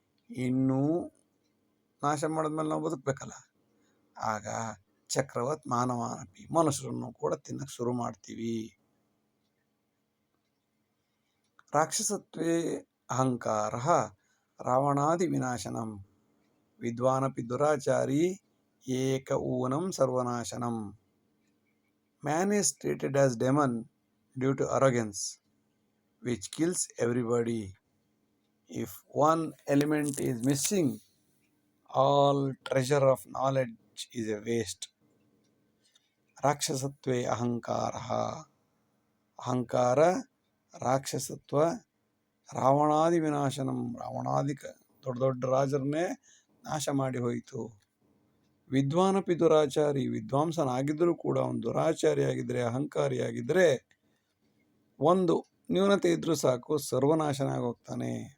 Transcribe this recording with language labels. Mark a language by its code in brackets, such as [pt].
[kn] ಇನ್ನೂ ನಾಶ ಮಾಡಿದ್ಮೇಲೆ ನಾವು ಬದುಕಬೇಕಲ್ಲ, ಆಗ [sa] ಚಕ್ರವತ್ ಮಾನವಾನಪಿ, [kn] ಮನುಷ್ಯರನ್ನು ಕೂಡ ತಿನ್ನಕ್ಕೆ ಶುರು ಮಾಡ್ತೀವಿ. [sa] ರಾಕ್ಷಸತ್ವೇ ಅಹಂಕಾರ ರಾವಣಾದಿ ವಿನಾಶನಂ ವಿದ್ವಾನಪಿ ದುರಾಚಾರಿ ಏಕ ಊನಂ ಸರ್ವನಾಶನಂ. [en] Man is treated as demon due to arrogance, which kills everybody. If one element is missing, all treasure of knowledge is a waste. [sa] ರಾಕ್ಷಸತ್ವೇ ಅಹಂಕಾರ, [kn] ಅಹಂಕಾರ ರಾಕ್ಷಸತ್ವ [sa] ರಾವಣಾದಿ ವಿನಾಶನಂ, [kn] ರಾವಣಾದಿ ದೊಡ್ಡ ದೊಡ್ಡ ರಾಜರನ್ನೇ ನಾಶ ಮಾಡಿ ಹೋಯಿತು. [sa] ವಿದ್ವಾನಪಿ ದುರಾಚಾರಿ, [kn] ವಿದ್ವಾಂಸನಾಗಿದ್ದರೂ ಕೂಡ ಅವನು ದುರಾಚಾರಿಯಾಗಿದ್ದರೆ, ಅಹಂಕಾರಿಯಾಗಿದ್ದರೆ, ಒಂದು ನ್ಯೂನತೆ ಇದ್ರೂ ಸಾಕು ಸರ್ವನಾಶನಾಗಿ ಹೋಗ್ತಾನೆ.